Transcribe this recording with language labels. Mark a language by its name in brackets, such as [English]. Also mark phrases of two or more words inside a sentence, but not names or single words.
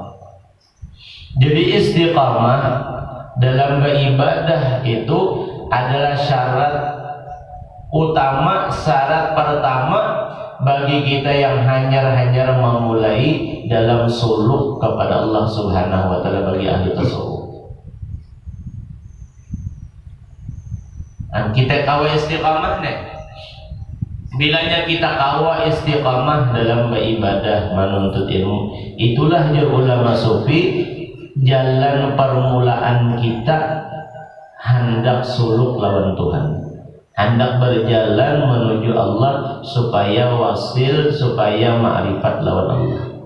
[Indonesian] Jadi istiqamah dalam beribadah itu adalah syarat utama, syarat pertama bagi kita yang hanyar-hanyar memulai dalam suluk kepada Allah [Arabic] Subhanahu wa taala [Indonesian] bagi ahli tasawuf. [Banjar] Dan kita kawa istiqamah nih. Bilanya kita kawa istiqamah dalam beribadah, menuntut ilmu, itulah ulama sufi jalan permulaan kita hendak suluk lawan Tuhan, hendak berjalan menuju Allah supaya wasil, supaya ma'rifat lawan Allah.